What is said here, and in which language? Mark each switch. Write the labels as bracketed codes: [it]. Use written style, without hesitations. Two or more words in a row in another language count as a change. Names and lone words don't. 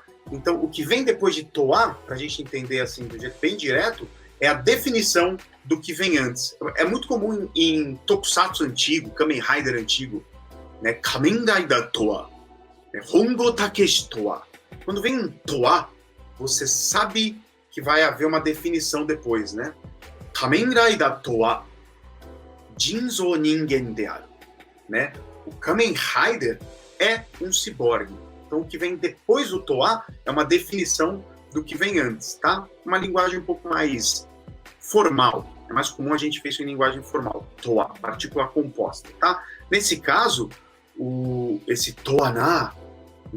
[pt] Então, o que vem depois de toa, para a gente entender assim, do jeito bem direto, é a definição do que vem antes. É muito comum em Tokusatsu antigo, Kamen Rider antigo, né? [ja] 仮面ライダーとは、本郷猛とは. [pt] Quando vem um toa, você sabe que que vai haver uma definição depois, né? [ja] 仮面ライダーとは人造人間である, né? [pt] O Kamen Rider é um ciborgue. Então, o que vem depois do Toa é uma definição do que vem antes, tá? Uma linguagem um pouco mais formal. É mais comum a gente ver isso em linguagem formal. Toa, partícula composta, tá? Nesse caso, esse Toa-na, né?